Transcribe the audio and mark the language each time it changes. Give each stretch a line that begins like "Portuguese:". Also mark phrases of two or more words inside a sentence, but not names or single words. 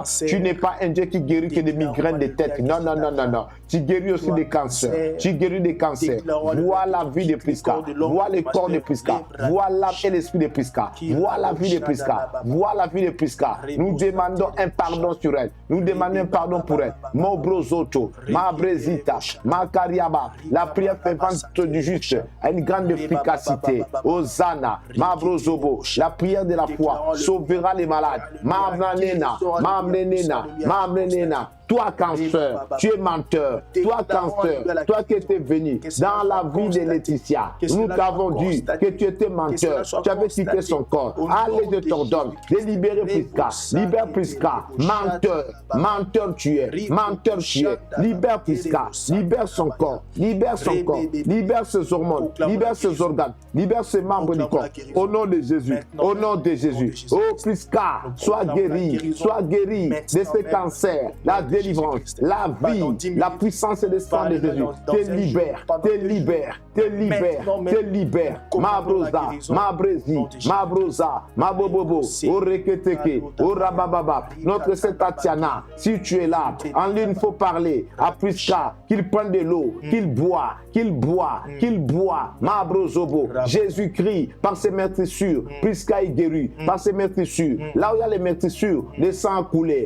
French: Tu n'es pas un Dieu qui guérit que des migraines de tête. Non, non, non, non, non. Tu guéris aussi des cancers. Tu guéris des cancers. Voilà la vie de Prisca. Vois le corps de Prisca. Vois l'âme et l'esprit de Prisca. Vois la vie de Prisca. Vois la vie de Prisca. Nous demandons un pardon sur elle. Nous demandons un pardon pour elle. Mobrozoto, ma brezita, ma kariaba. La prière fervente du juste a une grande efficacité. Hosanna, ma brozobo. La prière de la foi sauvera les malades. Ma mnenena, ma mnenena, ma mnenena. Toi, cancer, tu es menteur. Toi, cancer, toi qui étais venu dans la vie de Laetitia. Nous t'avons dit que tu étais menteur. Tu avais quitté son corps. Allez, je t'ordonne de libérer Prisca. Libère Prisca. Menteur. Menteur tu es. Menteur tu es. Libère Prisca. Libère son corps. Libère son corps. Libère ses hormones. Libère ses organes. Libère ses membres du corps. Au nom de Jésus. Au nom de Jésus. Oh Prisca, sois guéri. Sois guéri de ces cancers. La délivrance. La vie. La puissance et le sang de Jésus. Te libère. Te libère. Te libère. Te libère. Ma brosa. Ma bresi. Ma brosa. Ma bobobo. O reketeke. O rabababa. Notre sœur Tatiana, si tu es là, en ligne, il faut parler à Prisca, qu'il prenne de l'eau, qu'il boit, qu'il boit, qu'il boit. Ma brosobo. Jésus-Christ, par ses meurtrissures, Prisca est guéri. Par ses meurtrissures, là où il y a les meurtrissures, le sang a coulé.